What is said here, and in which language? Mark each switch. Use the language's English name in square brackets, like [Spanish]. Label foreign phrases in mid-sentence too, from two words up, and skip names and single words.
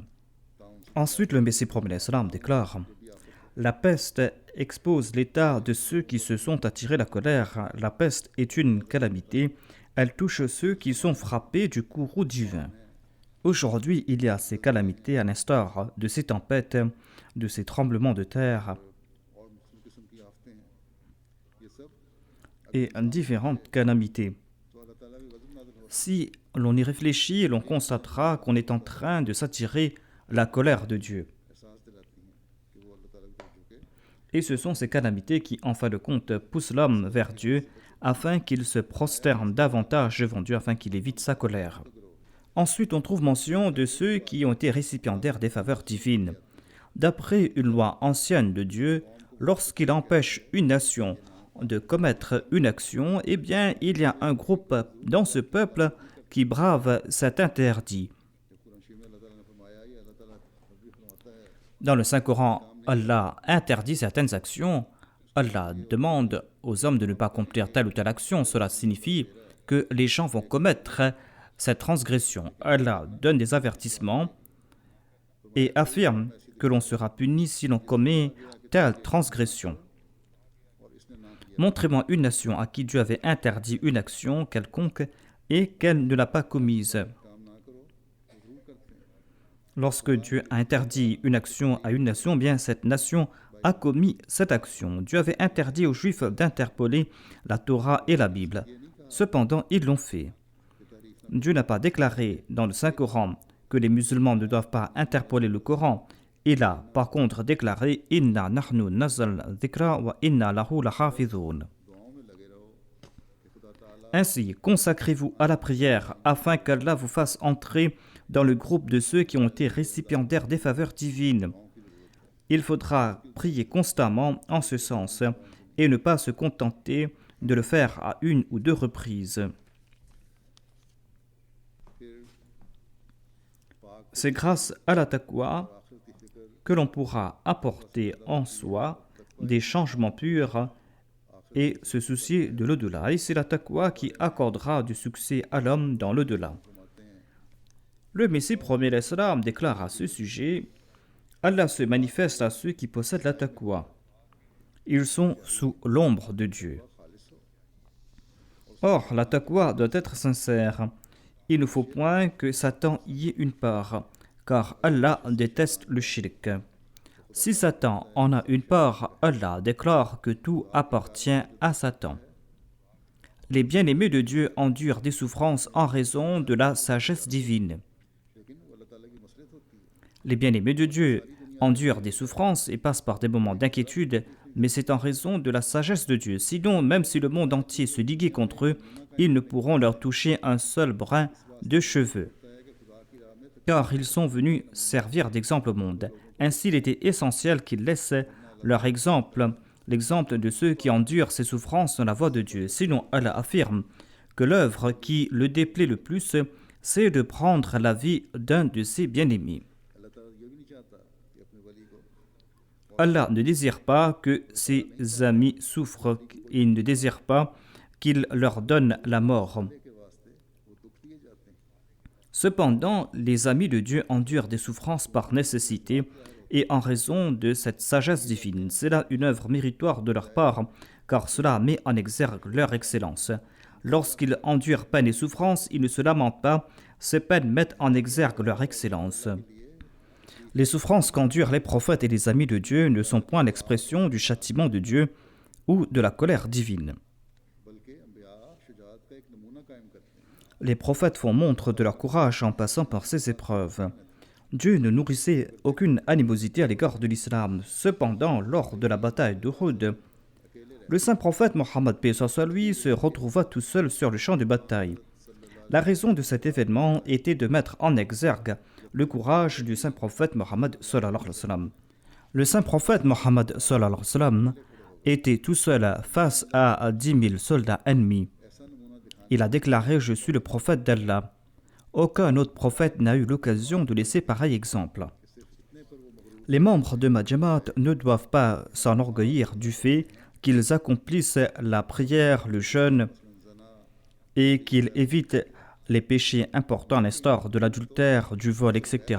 [French] Ensuite, le Messie promet l'Islam déclare: la peste expose l'état de ceux qui se sont attirés la colère. La peste est une calamité. Elle touche ceux qui sont frappés du courroux divin. Aujourd'hui, il y a ces calamités à l'instar de ces tempêtes, de ces tremblements de terre [Urdu] اور مختلف قسم کی آفتیں ہیں، یہ سب [French] et différentes calamités. [Urdu] تو اللہ تعالیٰ کی غضب نازل ہوتا [French] Si l'on y réfléchit, l'on constatera qu'on est en train de s'attirer la colère de Dieu. [Urdu] ہے، احساس دلاتی ہیں کہ وہ اللہ تعالیٰ کی طرف جھکے [French] Et ce sont ces calamités qui, en fin de compte, poussent l'homme vers Dieu afin qu'il se prosterne davantage devant Dieu, afin qu'il évite sa colère. Ensuite, on trouve mention de ceux qui ont été récipiendaires des faveurs divines. D'après une loi ancienne de Dieu, lorsqu'il empêche une nation de commettre une action, eh bien, il y a un groupe dans ce peuple qui brave cet interdit. [Urdu] جب قرآن شریف میں اللہ تعالیٰ نے فرمایا یہ اللہ تعالیٰ بھی فرماتا ہے [French] Dans le Saint-Coran, Allah interdit certaines actions. Allah demande aux hommes de ne pas accomplir telle ou telle action. Cela signifie que les gens vont commettre cette transgression. Allah donne des avertissements et affirme que l'on sera puni si l'on commet telle transgression. [Urdu] اور اس نے نہ کیا [French] Montrez-moi une nation à qui Dieu avait interdit une action quelconque et qu'elle ne l'a pas commise. [Urdu] کام نہ کرو وہ ضرور کرتے ہیں [French] Lorsque Dieu a interdit une action à une nation, bien cette nation a commis cette action. Dieu avait interdit aux Juifs d'interpoler la Torah et la Bible. Cependant, ils l'ont fait. Dieu n'a pas déclaré dans le Saint-Coran que les musulmans ne doivent pas interpoler le Coran. Il a par contre déclaré « [Arabic] إنا نحن نزلنا الذكر وإنا له لحافظون » [Urdu] دعاؤں میں لگے رہو کہ خدا تعالیٰ [French] Ainsi, consacrez-vous à la prière afin qu'Allah vous fasse entrer dans le groupe de ceux qui ont été récipiendaires des faveurs divines. Il faudra prier constamment en ce sens et ne pas se contenter de le faire à une ou deux reprises. [Urdu] پھر پاک [French] C'est grâce à la taqwa [Urdu] آخرت کی فکر [French] que l'on pourra apporter en soi des changements purs et se soucier de l'au-delà. Et c'est la taqwa qui accordera du succès à l'homme dans l'au-delà. [Urdu] فرماتے ہیں [French] Le Messie premier l'Islam déclare à ce sujet Allah se manifeste à ceux qui possèdent la taqwa. Ils sont sous l'ombre de Dieu. Or, la taqwa doit être sincère. Il ne faut point que Satan y ait une part, car Allah déteste le shirk. Si Satan en a une part, Allah déclare que tout appartient à Satan. Les bien-aimés de Dieu endurent des souffrances en raison de la sagesse divine. [Urdu] لیکن وہ اللہ تعالیٰ کی مصلحت ہوتی ہے [French] Les bien-aimés de Dieu endurent des souffrances et passent par des moments d'inquiétude, mais c'est en raison de la sagesse de Dieu. Sinon, même si le monde entier se liguait contre eux, ils ne pourront leur toucher un seul brin de cheveux, car ils sont venus servir d'exemple au monde. Ainsi, il était essentiel qu'ils laissent leur exemple, l'exemple de ceux qui endurent ces souffrances dans la voie de Dieu. Sinon, Allah affirme que l'œuvre qui le déplaît le plus, c'est de prendre la vie d'un de ses bien-aimés. [Urdu] اللہ تعالیٰ یہ بھی نہیں چاہتا کہ اپنے ولی کو [French] Allah ne désire pas que ses amis souffrent, il ne désire pas qu'il leur donne la mort. [Urdu] کے واسطے وہ دکھ دیے جاتے ہیں [French] Cependant, les amis de Dieu endurent des souffrances par nécessité et en raison de cette sagesse divine. C'est là une œuvre méritoire de leur part, car cela met en exergue leur excellence. Lorsqu'ils endurent peine et souffrance, ils ne se lamentent pas, ces peines mettent en exergue leur excellence. Les souffrances qu'endurent les prophètes et les amis de Dieu ne sont point l'expression du châtiment de Dieu ou de la colère divine. [Urdu] بلکہ انبیاء شجاعت کا ایک نمونہ قائم کرتے ہیں [French] Les prophètes font montre de leur courage en passant par ces épreuves. Dieu ne nourrissait aucune animosité à l'égard de l'islam. Cependant, lors de la bataille d'Uhud, le saint prophète Mohammed paix soit sur lui se retrouva tout seul sur le champ de bataille. La raison de cet événement était de mettre en exergue le courage du saint prophète Mohammed [Arabic] صلى الله عليه وسلم. [French] Le saint prophète Mohammed [Arabic] صلى الله عليه وسلم [French] était tout seul face à 10 000 soldats ennemis. [Urdu] ایسا نمونہ دکھانے [French] Il a déclaré « Je suis le prophète d'Allah ». Aucun autre prophète n'a eu l'occasion de laisser pareil exemple. Les membres de ma Jamaat ne doivent pas s'enorgueillir du fait qu'ils accomplissent la prière, le jeûne et qu'ils évitent les péchés importants à l'instar de l'adultère, du vol, etc.